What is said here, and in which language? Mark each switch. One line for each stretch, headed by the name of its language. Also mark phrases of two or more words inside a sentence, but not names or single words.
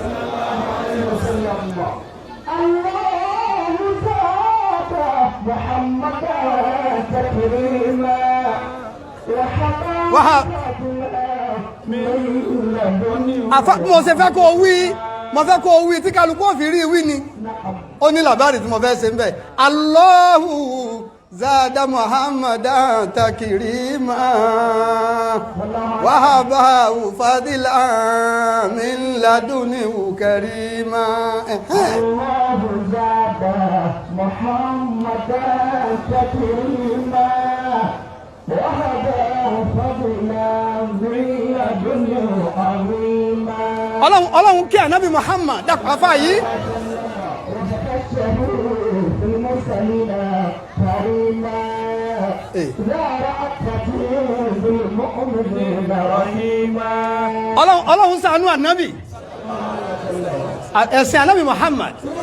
Yoruba: mo ṣe fẹ́ kó wí mo fẹ́ kó wí tí kálukú òfin rí wí ni ó ní làbárì tí mo fẹ́ ṣe ń bẹ̀
Arabic: الله زاد محمدا تكريما وحباه فضلا من لدنه كريما الله زاد محمدا تكريما وحباه فضلا من لدنه كريما
Yoruba: Ọlọ́run kí Ànábì Muhammad dákọ̀ afá yìí Ọlọ́run ṣàánú Ànábì ẹ̀sìn Ànábì Muhammad